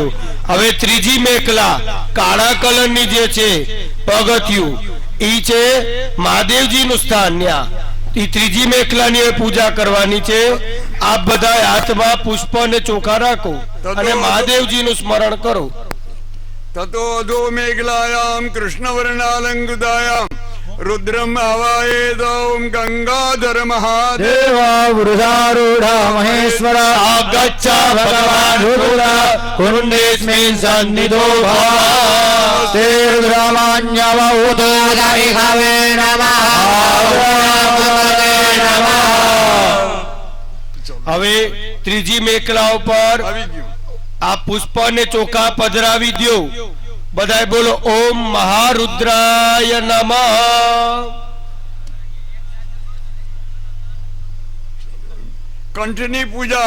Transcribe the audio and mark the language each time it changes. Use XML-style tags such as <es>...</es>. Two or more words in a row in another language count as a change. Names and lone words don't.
<gu>હવે ત્રીજી મેખલા કાળા કલરની જે છે પગથિયું, ઈ છે મહાદેવજીનું સ્થાન. ઈ ત્રીજી મેખલાની પૂજા કરવાની છે. આપ બધા હાથમાં પુષ્પ અને ચોખા રાખો અને મહાદેવજીનું સ્મરણ કરો.</gu> <sa>ततो अधो मेघलायाम कृष्णवर्णालंकृतायाम रुद्रम आवाहेद ओम गंगाधर महादेव वृषारूढ़ा महेश्वर आगच्छा भगवान् रुद्र कुंडेस्मिन् सन्निधो भव ते रुद्रमान्यवहुतो दविहवे नमः</sa> <gu>હવે ત્રીજી મેકલા ઉપર આ પુષ્પ ને ચોખા પધરાવી દો. બધાય બોલો</gu> <sa>ओम महारुद्राय नमः.</sa> <gu>કંઠની પૂજા.</gu>